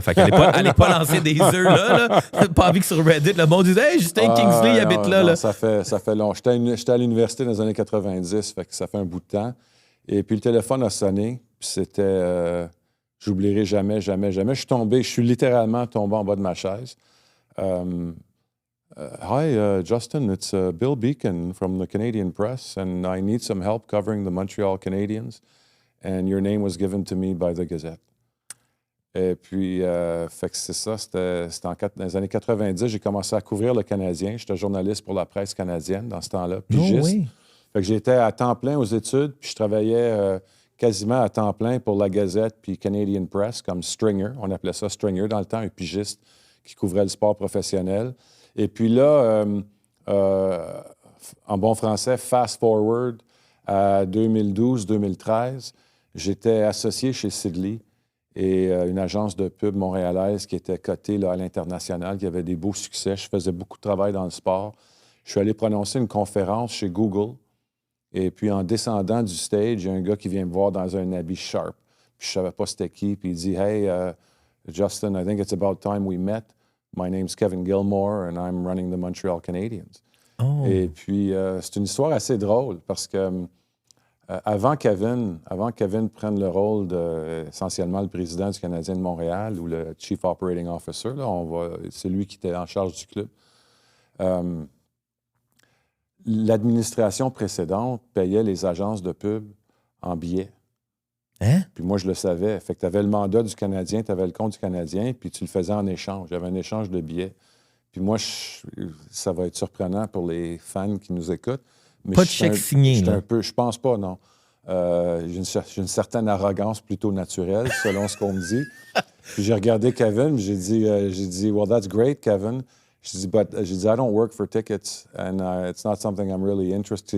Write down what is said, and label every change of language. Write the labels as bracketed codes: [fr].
[fr] Fait qu'elle n'allait pas lancer des œufs là. Pas envie que sur Reddit, le monde disait « Hey, Justin Kingsley, il habite là. » Non, ça fait long. J'étais à l'université dans les années 90, fait que ça fait un bout de temps. Et puis le téléphone a sonné, puis c'était... j'oublierai jamais, jamais, jamais. Je suis littéralement tombé en bas de ma chaise. [en] Hi, Justin, it's Bill Beacon from the Canadian Press, and I need some help covering the Montreal Canadiens, and your name was given to me by the Gazette. [fr] Et puis, fait que c'est ça, c'était dans les années 90, j'ai commencé à couvrir le Canadien. J'étais journaliste pour la presse canadienne dans ce temps-là, pigiste. Oh oui. Fait que j'étais à temps plein aux études, puis je travaillais quasiment à temps plein pour la Gazette puis Canadian Press comme stringer. On appelait ça stringer dans le temps, un pigiste qui couvrait le sport professionnel. Et puis là, en bon français, [en] fast forward [fr] à 2012-2013, j'étais associé chez Sidley et une agence de pub montréalaise qui était cotée là, à l'international, qui avait des beaux succès. Je faisais beaucoup de travail dans le sport. Je suis allé prononcer une conférence chez Google. Et puis, en descendant du stage, il y a un gars qui vient me voir dans un habit sharp. Puis, je ne savais pas c'était qui. Puis, il dit [en] « Hey, Justin, I think it's about time we met. My name's Kevin Gilmore, and I'm running the Montreal Canadiens. » Oh. [fr] Et puis, c'est une histoire assez drôle parce que avant Kevin prenne le rôle essentiellement le président du Canadien de Montréal ou le Chief Operating Officer, là, c'est lui qui était en charge du club. L'administration précédente payait les agences de pub en billets. Hein? Puis moi, je le savais. Fait que tu avais le mandat du Canadien, tu avais le compte du Canadien, puis tu le faisais en échange. Il y avait un échange de billets. Puis moi, ça va être surprenant pour les fans qui nous écoutent. Mais pas de chèque signé, là? Je pense pas, non. J'ai une certaine arrogance plutôt naturelle, selon ce qu'on me dit. Puis j'ai regardé Kevin, j'ai dit, [en] well, that's great, Kevin. [fr] J'ai dit, [en] I don't work for tickets, and it's not something I'm really interested.